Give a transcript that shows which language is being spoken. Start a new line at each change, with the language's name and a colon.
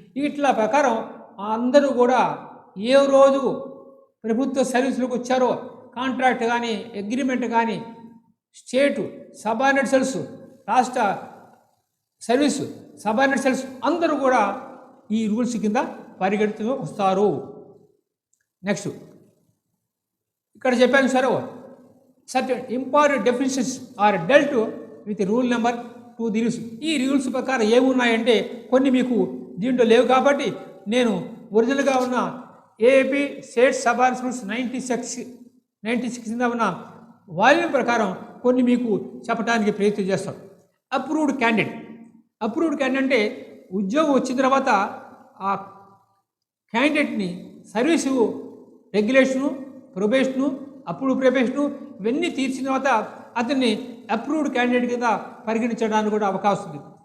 Telugu: ఇట్లా ప్రకారం అందరూ కూడా ఏ రోజు ప్రభుత్వ సర్వీసులకు వచ్చారో కాంట్రాక్ట్ కానీ అగ్రిమెంట్ కానీ స్టేటు సబార్డినేట్ సెల్స్ రాష్ట్ర సర్వీసు సబార్డినేట్ సెల్స్ అందరూ కూడా ఈ రూల్స్ కింద పరిగణితులు వస్తారు. నెక్స్ట్ ఇక్కడ చెప్పాను సరే,
English: certain important definitions are dealt with rule number two the rules.
Telugu: ఈ రూల్స్ ప్రకారం ఏమున్నాయంటే కొన్ని మీకు దీంట్లో లేవు కాబట్టి నేను ఒరిజినల్గా ఉన్న ఏపీ స్టేట్ సబార్డినేషన్ రూల్స్ 96 కింద ఉన్న వాల్యూమ్ ప్రకారం కొన్ని మీకు చెప్పడానికి ప్రయత్నం చేస్తాం. అప్రూవ్డ్ క్యాండిడేట్ అంటే ఉద్యోగం వచ్చిన తర్వాత ఆ క్యాండిడేట్ని సర్వీసు రెగ్యులేషను, ప్రొబేషను, అప్రూవ్డ్ ప్రొబేషను ఇవన్నీ తీర్చిన తర్వాత అతన్ని అప్రూవ్డ్ క్యాండిడేట్ కింద పరిగణించడానికి కూడా అవకాశం ఉంది.